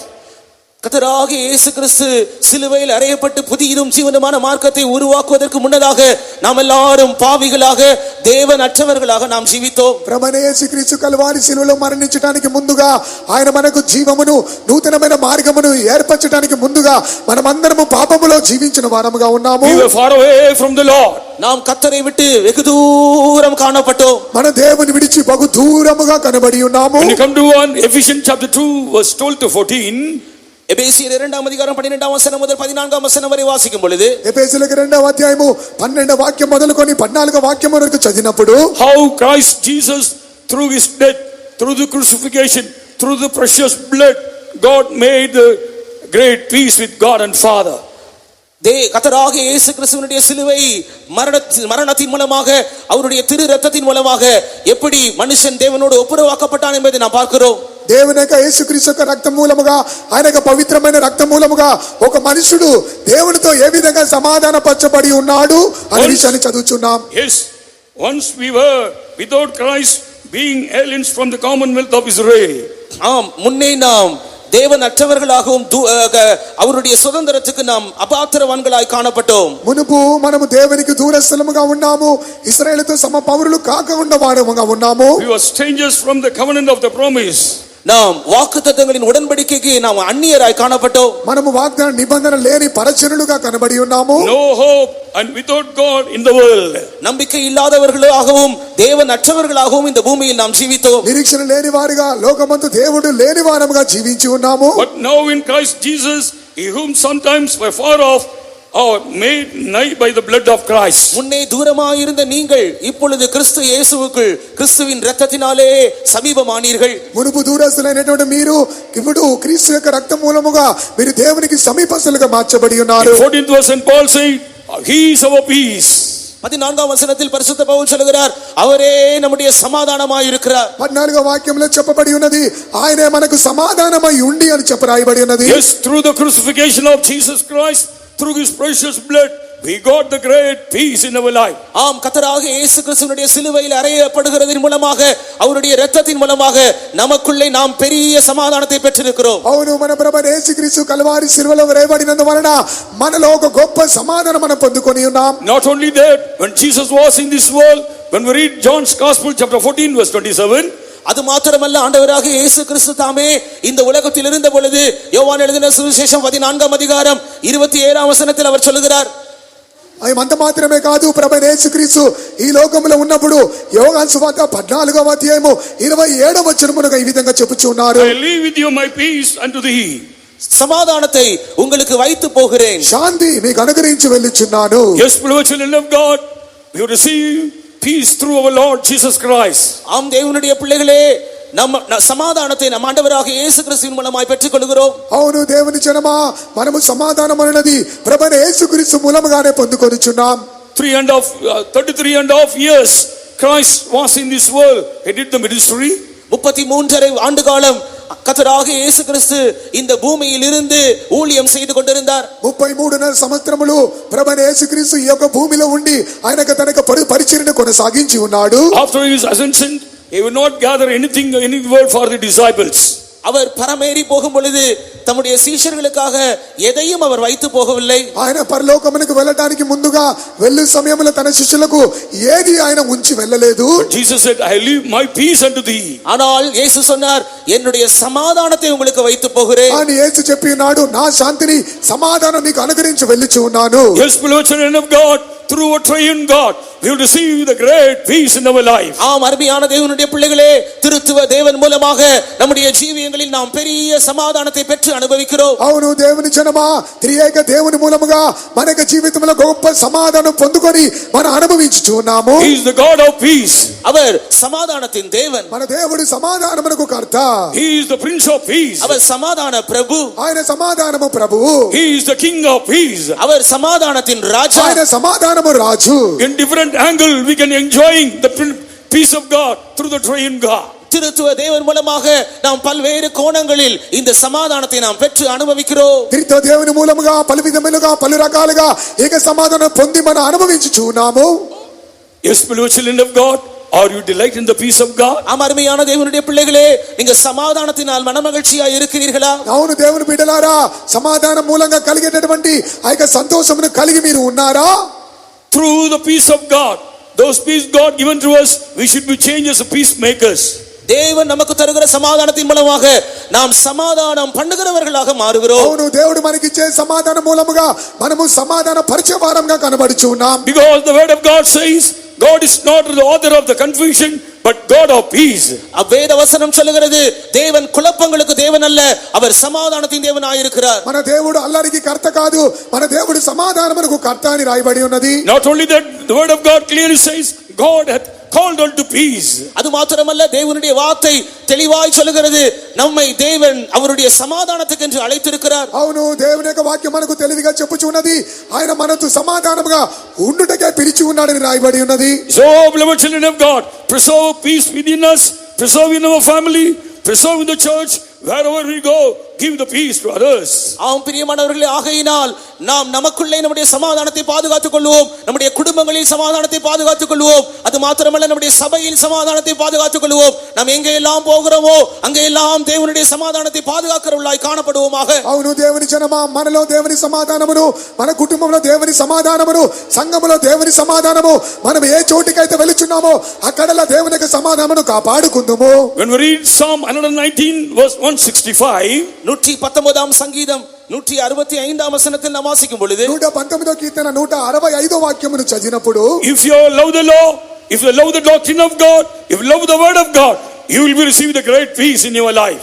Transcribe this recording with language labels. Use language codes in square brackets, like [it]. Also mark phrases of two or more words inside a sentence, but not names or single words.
[ta] கர்த்தராகிய இயேசு கிறிஸ்து சிலுவையில் அறையப்பட்டு புதியதும் ஜீவனமான மார்க்கத்தை உருவாக்குவதற்கு முன்னதாக நாம் எல்லாரும் பாவிகளாக தேவன் அற்றவர்களாக நாம் ஜீவித்தோம். [te] ప్రభువైన యేసుక్రీస్తు కల్వారి శిలువలో మరణించడానికి ముందుగా ఆయన మనకు జీవమును నూతనమైన మార్గమును ఏర్పరచడానికి ముందుగా మనమందరము పాపములో జీవించిన వారముగా ఉన్నాము. [en] We were far away from the Lord. [ta] நாம் கர்த்தரை விட்டு வெகு தூரம் காணப்பட்டோம். [te] మన దేవుని విడిచి బహు దూరముగా కనబడి ఉన్నాము. [en] When you come to Ephesians chapter 2 verse 12 to 14, [ta] எபேசியர் 2ஆம் அதிகாரம் 12ஆம் வசனம் முதல் 14ஆம் வசனம் வரை வாசிக்கும் பொழுது, [te] ఎఫెసీయులకు 2వ అధ్యాయము 12వ వాక్యం మొదలుకొని 14వ వాక్యం వరకు చదివినప్పుడు, [en] how Christ Jesus through his death, through the crucifixion, through the precious blood, God made the great peace with God and Father. [ta] கர்த்தராகிய இயேசு கிறிஸ்துவினுடைய சிலுவை மரணத்தின் மூலமாக அவருடைய திரு இரத்தத்தின் மூலமாக எப்படி மனுஷன் தேவனோடு ஒப்புரவாக்கப்பட்டான் என்பதை நாம் பார்க்கிறோம். [te] దేవుని యొక్క యేసుక్రీస్తు యొక్క రక్తం మూలముగా ఆయన యొక్క పవిత్రమైన రక్తం మూలముగా ఒక మనుషుడు దేవునితో ఏ విధంగా సమాధానపరచబడి ఉన్నాడు అనే విషయాన్ని చదువుచున్నాం. [en] Yes, once we were without Christ, being aliens from the commonwealth of Israel. [ta] ஆம், முன்னே நாம் தேவன் அற்றவர்களாகவும் அவருடைய சுதந்திரத்துக்கு நாம் அபாத்திரவான்களாய் காணப்பட்டோம். [te] మునుపు మనము దేవునికి దూరస్థలముగా ఉన్నాము, ఇశ్రాయేలుతో సమ పౌరులు కాకుండా వారముగా ఉన్నాము. [en] We were strangers from the covenant of the promise. [ta] நாம் வாக்குத்தத்தங்களின் உடன்படிக்கைக்கு நாம் அந்நியராய் காணப்பட்டோம். [te] మనము వాగ్దాన నిబంధన లేని పరచరులుగా కనబడి ఉన్నాము. [en] No hope and without God in the world. [ta] நம்பிக்கை இல்லாதவர்களாகவும் தேவன் அற்றவர்களாகவும் இந்த பூமியில் நாம் ஜீவித்தோம். [te] నిరీక్షణ లేని వారిగా లోకమందు దేవుడు లేని వారముగా జీవించి ఉన్నాము. [en] But now in Christ Jesus, he whom sometimes were far off are made nigh by the blood of Christ. [ta] முன்னே தூரமாயிருந்த நீங்கள் இப்பொழுது கிறிஸ்து இயேசுவுக்குள் கிறிஸ்துவின் இரத்தத்தினாலே సమీపమానீர்கள். [te] మునుపు దూరస్తులైనటువంటి మీరు ఇప్పుడు క్రీస్తు యొక్క రక్తం మూలముగా మీరు దేవునికి సమీపస్తులుగా మార్చబడి ఉన్నారు. [en] 14th verse and Paul said, he is our peace. [ta] 14ஆம் வசனத்தில் பரிசுத்த பவுல் சொல்கிறார், அவரே நம்முடைய சமாதானமாய் இருக்கிறார். [te] 14వ వాక్యంలో చెప్పబడి ఉన్నది, ఆయనే మనకు సమాధానమై ఉండి అని చెప్పరాయబడి ఉన్నది. [en] Yes, through the crucifixion of Jesus Christ, through his precious blood, we got the great peace in our life. [ta] ஆம், கர்த்தராகிய இயேசு கிறிஸ்துவினுடைய சிலுவையில் அறையப்படுகிறதின் மூலமாக அவருடைய இரத்தத்தின் மூலமாக நமக்குள்ளே நாம் பெரிய சமாதானத்தை பெற்றிருக்கிறோம். [te] అవును, మన ప్రభువైన యేసుక్రీస్తు కల్వారి శిలువలో వేయబడినందువలన మనలో ఒక గొప్ప సమాధానం మనం పొందుకొని ఉన్నాం. [en] Not only that, when Jesus was in this world, when we read John's Gospel chapter 14 verse 27, [ta] அது மாத்திரமல்ல, ஆண்டவராகிய இயேசு கிறிஸ்து தாமே இந்த உலகத்தில் இருந்த பொழுது யோவான் எழுதின சுவிசேஷம் 14ஆம் அதிகாரம் 27ஆம் வசனத்தில் அவர் சொல்கிறார், [te] అంత మాత్రమే కాదు, ప్రభువైన యేసుక్రీస్తు ఈ లోకంలో ఉన్నప్పుడు యోహాను సువార్త 14వ అధ్యాయము 27వ వచనమున ఈ విధంగా చెప్పుచున్నారు, [en] I leave with you my peace unto thee. [ta] சமாதானத்தை உங்களுக்கு வைத்து போகிறேன், [te] శాంతి మీకు అనుగ్రహించి వెళ్ళుచున్నాను. [en] Yes, beloved children of God, we have received peace through our Lord Jesus Christ. [ta] ஆம் தேவனுடைய பிள்ளைகளே, நம்ம சமாதானத்தை நம் ஆண்டவராகிய இயேசு கிறிஸ்துவின் மூலமாய் பெற்றுக் கொள்கிறோம். [te] అవును దేవుని జనమా, మనము సమాధానం అన్నది ప్రభువైన యేసుక్రీస్తు మూలముగానే పొందుకొనుచున్నాం. [en] 33.5 years Christ was in this world. He did the ministry. [ta] 33 ஆண்டு காலம் கர்த்தராகிய இயேசு கிறிஸ்து இந்த பூமியில் இருந்து ஊழியம் செய்து கொண்டிருந்தார். [te] 33 సంవత్సరములు ప్రభువైన యేసుక్రీస్తు ఈ యొక్క భూమిలో ఉండి ఆయనకు తన పరిచర్యను కొనసాగించి ఉన్నాడు. [en] After his ascension, he would not gather anything, any word for the disciples. [ta] அவர் பரமேறி போகும் பொழுது தம்முடைய சீஷர்களுக்காக எதையும் அவர் வைத்து போகவில்லை. [te] ఆయన పరలోకమునకు వెళ్ళడానికి ముందుగా వెళ్ళు సమయంలో తన శిష్యులకు ఏది ఆయన ఉంచి వెళ్ళలేదు. [en] But Jesus said, I leave my peace unto thee. [ta] ஆனால் இயேசு சொன்னார், என்னுடைய சமாதானத்தை உங்களுக்கு வைத்து போகிறேன். [te] అని యేసు చెప్పినాడు, నా శాంతిని సమాధానం నీకు అనుగ్రహించి వెళ్ళుచు ఉన్నాను. [en] Yes, beloved children of God, through a triune God, we will receive the great peace in our life. [ta] ஆம், அருமையான தேவனுடைய பிள்ளைகளே, திருத்துவ தேவன் மூலமாக நம்முடைய ஜீவியங்களில் நாம் பெரிய சமாதானத்தை பெற்று அனுபவிக்கிறோம். [te] అవును దేవుని జనమా, త్రియేక దేవుని మూలముగా మన జీవితంలో గొప్ప సమాధానం పొందుకొని మనం అనుభవించుచు ఉన్నాము. [en] He is the God of peace. [ta] அவர் சமாதானத்தின் தேவன். [te] మన దేవుడు సమాధానమునకు కర్త. [en] He is the Prince of Peace. [ta] அவர் சமாதான பிரபு. [te] ఆయన సమాధానము ప్రభువు. [en] He is the King of Peace. [ta] அவர் சமாதானத்தின் ராஜா. [te] ఆయన సమాధానము రాజు. [en] In different angle, we can enjoying the peace of God through the triune God. [ta] திருத்துவ தேவன் மூலமாக நாம் பல்வேறு கோணங்களில் இந்த சமாதானத்தை நாம் பெற்று அனுபவிக்கிறோம். [te] త్రిత్వ దేవుని మూలముగా పలు విధములుగా పలు రకాలుగా ఏక సమాధానం పొంది మనం అనుభవించుచు ఉన్నాము. [en] Yes, beloved children of God, are you delight in the peace of God? [ta] அருமையான தேவனுடைய பிள்ளைகளே, நீங்க சமாதானத்தினால் மனமகிழ்ச்சியா இருக்கிறீர்களா? [te] అవును దేవుని బిడ్డలారా, సమాధానం మూలంగా కలిగేటటువంటి ఆ యొక్క సంతోషమును కలిగి మీరు ఉన్నారా? [en] Through the peace of God, those peace God given to us, we should be changed as peacemakers. [ta] தேவன் நமக்கு தருகிற சமாதானத்தின் மூலமாக நாம் சமாதானம் பண்ணுகிறவர்களாக மாறுகிறோம். [te] అవును దేవుడు మనకిచ్చే సమాధానం మూలముగా మనము సమాధాన పరిచయవారంగా కనబడుచు ఉన్నాం. [en] Because the word of God says, God is not the author of the confusion, but God of peace. [ta] வேத வசனம் சொல்லுகிறது, தேவன் குழப்பங்களுக்கு தேவன் அல்ல, அவர் சமாதானத்தின் தேவனாய் இருக்கிறார். [te] మన దేవుడు అల్లరికి కర్త కాదు, మన దేవుడు సమాధానమునకు కర్త అని రాయబడి ఉన్నది. [en] Not only that, the word of God clearly says, God hath called unto peace. [ta] அது மாத்திரமல்ல, தேவனுடைய வார்த்தை தெளிவாய் சொல்லுகிறது, நம்மை தேவன் அவருடைய சமாதானத்துக்கு என்று அழைத்திருக்கிறார். [te] అవును దేవుని యొక్క వాక్యం మనకు తెలివిగా చెప్పుచున్నది, ఆయన మనతో సమాధానముగా ఉండుటకే పిలిచి ఉన్నాడని రాయబడి ఉన్నది. [en] So, beloved children of God, preserve peace within us, preserve in our family, preserve in the church. Wherever we go, give the peace to others. [ta] ஆம் பிரியமானவர்களே, ஆகையினால் நாம் நமக்குள்ளே நம்முடைய சமாதானத்தை பாதுகாத்துக் கொள்வோம், நம்முடைய குடும்பங்களில் சமாதானத்தை பாதுகாத்துக் கொள்வோம், அது மாத்திரமல்ல நம்முடைய சபையில் சமாதானத்தை பாதுகாத்துக் கொள்வோம். நாம் எங்கே எல்லாம் போகிறோமோ அங்கே எல்லாம் தேவனுடைய சமாதானத்தை பாதுகாக்கிறவர்களாய் காணப்படுவோமாக. [te] అవును దేవుని జనమా, మనలో దేవుని సమాధానమును, మన కుటుంబంలో దేవుని సమాధానమును, సంఘములో దేవుని సమాధానము, మనం ఏ చోటికైతే వెళుచున్నామో అక్కడలా దేవుని యొక్క సమాధానమును కాపాడుకుందుము. [en] When we read Psalm 119 verse 165, [ta] 119 సంగీతం 165 వచనத்தில் நாம் வாசிக்கும் பொழுது [te] 119వ కీర్తన 165వ వాక్యమును చదివినప్పుడు, [en] if you love the law, if you love the doctrine of God, if you love the word of God, you will be receiving the great peace in your life.